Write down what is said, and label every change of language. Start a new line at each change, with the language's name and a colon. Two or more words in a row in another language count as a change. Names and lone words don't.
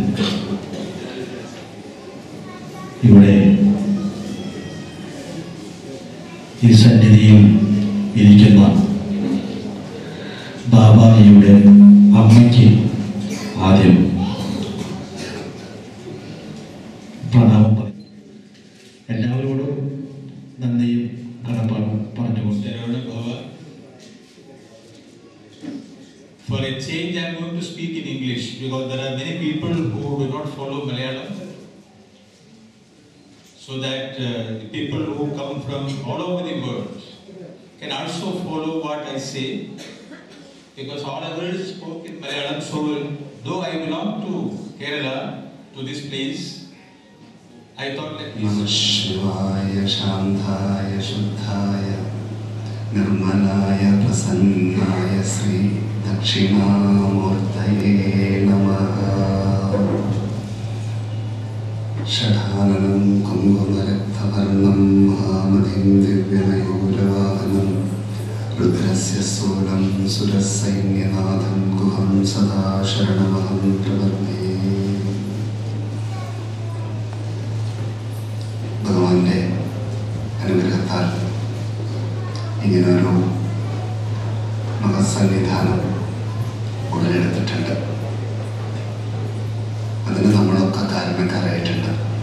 Malayalam: ഇവിടെ ഈ സന്നിധിയിൽ ഇരിക്കുന്ന ബാബാജിയുടെ അമ്മയ്ക്ക് ആദ്യം പ്രണാമം പറയും. എല്ലാവരോടും നന്ദിയും കടപ്പാടും പറഞ്ഞുകൊണ്ട്
English: For a change, I am going to speak in English because there are many people who do not follow Malayalam. So that the people who come from all over the world can also follow what I say, because all others spoke in Malayalam. So though I belong to Kerala, to this place, I thought that
Sanskrit: नमः शिवाय शान्ताय शुद्धाय निर्मलाय प्रसन्नाय श्री दक्षिणामूर्तये नमः. षडाननं कुङ्कुमरक्तवर्णं महामतिं दिव्यमयूरवाहनं रुद्रस्य सूनुं सुरसैन्यनाथं गुहं सदा शरणमहं प्रपद्ये.
Malayalam: ഭഗവാന്റെ അനുഗ്രഹത്താൽ ഇങ്ങനൊരു മഹസന്നിധാനം ഉടലെടുത്തിട്ടുണ്ട്. അതിന് നമ്മളൊക്കെ കാരണക്കാരായിട്ടുണ്ട്.